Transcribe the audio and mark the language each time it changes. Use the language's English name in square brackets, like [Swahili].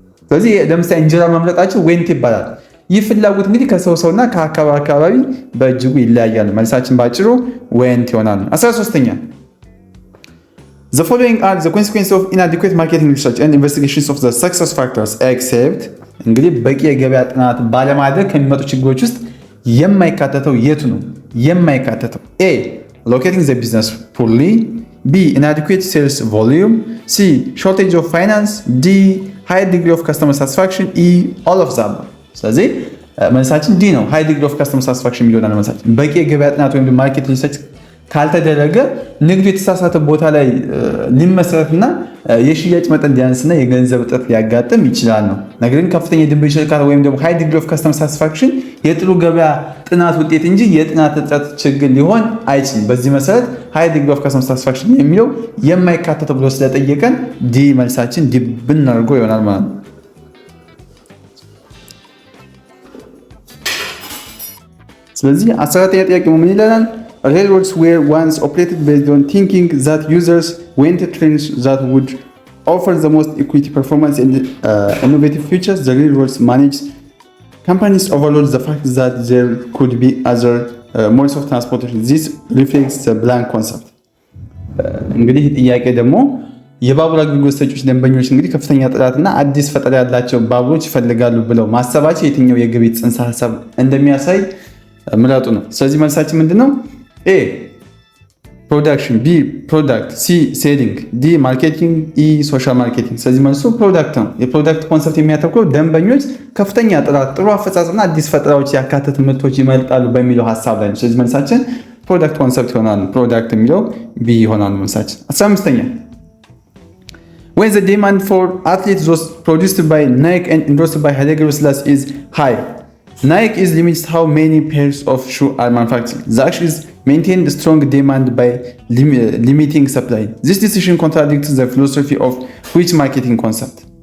[Amharic] ስለዚህ ለምሳሌ እንጀራ መምረጣቸው ወንት ይባላል። ይህ ፍላጎት እንግዲህ ከሰው ሰውና ከአካባቢ በእጅጉ ይለያያል። መልሳችን ባጭሩ ወንት ይሆናል። 13ኛ [English] The following are the consequences of inadequate marketing research and investigations of the success factors except [Amharic] እንግዲህ በቂ የገበያ ጥናት ባለማድረግ ከሚመጡ ችግሮች ውስጥ የማይካተተው የቱ ነው? የማይካተተው A. [English] Locating the business poorly. B. Inadequate sales volume. C. Shortage of finance. D. High degree of customer satisfaction. E. All of them. [Amharic] ስለዚህ መልሳችን ዲ ነው። ሃይ ዲግሪ ኦፍ ካስተመር ሳቲስፋክሽን የሚሆናል መልሳችን። በቂ የገበያ ጥናት ወይም ማርኬት ሪሰርች ካልተደረገ ንግዱ የተሳሳተ ቦታ ላይ ሊመሰረትና የሽያጭ መጠን ሊያንስና የገንዘብ እጥረት ሊያጋጥም ይችላል ነው። ነገር ግን ከፍተኛ የደንበኞች እርካታ ወይም ደግሞ ሃይ ዲግሪ ኦፍ ከስተመር ሳቲስፋክሽን የጥሩ ገበያ ጥናት ውጤት እንጂ የጥናት እጥረት ችግር ሊሆን አይችልም። በዚህ መሰረት ሃይ ዲግሪ ኦፍ ከስተመር ሳቲስፋክሽን የሚለው የማይካተተው ብሎ ስለጠየቀን ዲ መልሳችን ድብን አድርጎ ይሆናል ማለት ነው። ስለዚህ 14ኛ ጥያቄ ምን ይለናል? [English] Railroads were once operated based on thinking that users went to trains that would offer the most equity performance and innovative features. The railroads managed companies overlooked the fact that there could be other modes of transportation. This reflects the blank concept. [Amharic] እንግዲህ ጥያቄ ደግሞ የባቡር አገልግሎት ሰጪዎች ደንበኞች እንግዲህ ከፍተኛ ጥራትና አዲስ ፈጠራ ያላቸው ባቡሮች ይፈልጋሉ ብለው ማሰባቸው የትኛው የግብይት ጽንሰ ሐሳብ እንደሚያሳይ ምረጡ ነው። ስለዚህ መልሳችን ምንድነው? ኤ ፕሮዳክሽን፣ ቢ ፕሮዳክት፣ ሲ ሴሊንግ፣ ዲ ማርኬቲንግ፣ ኢ ሶሻል ማርኬቲንግ። ስለዚህ መልሱ ፕሮዳክት ነው። የፕሮዳክት ኮንሰፕት የሚያተኩረው ደንበኞች ከፍተኛ ጥራት፣ ጥሩ አፈጻጸምና አዲስ ፈጠራዎች ያካተቱ ምርቶች ይመርጣሉ በሚለው ሐሳብ ላይ ነው። ስለዚህ መልሳችን ፕሮዳክት ኮንሰፕት ይሆናል። ፕሮዳክት የሚለው ቢ ይሆናል መልሳችን። 15ኛ [English] when the demand for athletes those produced by Nike and endorsed by Haile Gebrselassie is high, Nike is limits how many pairs of shoe are manufactured. The action is maintain strong demand by limiting supply. This decision contradicts the philosophy of which marketing concept?